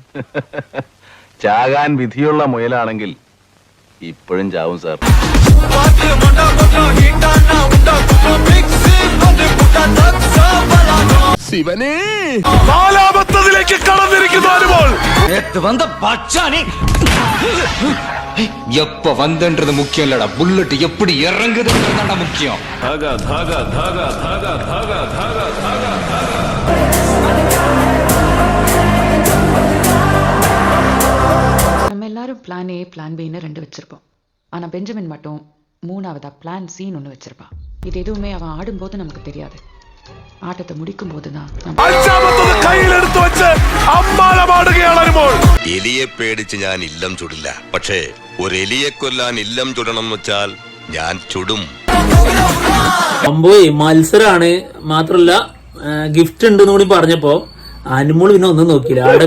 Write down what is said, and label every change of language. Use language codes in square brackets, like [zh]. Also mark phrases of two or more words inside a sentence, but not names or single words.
[ml] ചാകാൻ വിധിയുള്ള മുയലാണെങ്കിൽ ഇപ്പോഴും ചാവും സാർ. ശിവനേ, നാലാമത്തതിലേക്ക് കടന്നിരിക്കുന്നു അനുമോൾ. [ta] எப்ப வந்தன்றது முக்கியம் இல்லடா, புல்லட் எப்படி இறங்குதுன்றதுதான் முக்கியம். நம்ம எல்லாரும் [en] plan A plan [ta] பின்னு 2 வச்சிருப்போம். ஆனா பெஞ்சமின் மட்டும் 3ஆவதா பிளான் சின்னு 1 வச்சிருப்பான். இது எதுவுமே அவன் ஆடும்போது நமக்கு தெரியாது, ஆட்டத்தை முடிக்கும் போதுன்னா [ml] കയ്യിലെടുത്ത് വെച്ച് അമ്മാളമാടുകയാണ് അനുമോൾ. എലിയെ പേടിച്ച് ഞാൻ ഇല്ലം ചുടില്ല, പക്ഷേ ഒരു എലിയെ കൊല്ലാൻ ഇല്ലം ചുടണം എന്ന് വെച്ചാൽ ഞാൻ ചുടും. സംഭവം മത്സരാണ്. മാത്രല്ല ഗിഫ്റ്റ് ഉണ്ടെന്ന് കൂടി പറഞ്ഞപ്പോ അനുമോൾ പിന്നെ ഒന്നും നോക്കിയില്ല.